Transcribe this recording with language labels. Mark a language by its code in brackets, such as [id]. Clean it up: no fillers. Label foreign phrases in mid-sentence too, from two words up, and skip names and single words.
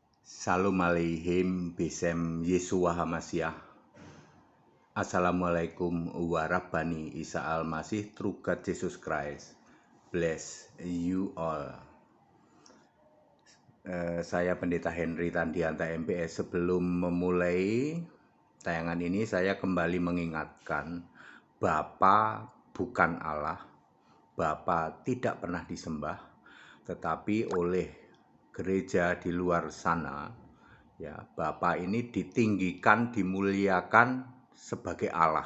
[he] שלום עליהם בשם ישוע המשיח. [ar] السلام عليكم ورحمة الله [en] Isa Al-Masih True God Jesus Christ. Bless you all. [id] Saya Pendeta Henry Tandianta MPS. Sebelum memulai tayangan ini, saya kembali mengingatkan Bapa bukan Allah. Bapa tidak pernah disembah, tetapi oleh gereja di luar sana, ya, Bapa ini ditinggikan, dimuliakan sebagai Allah.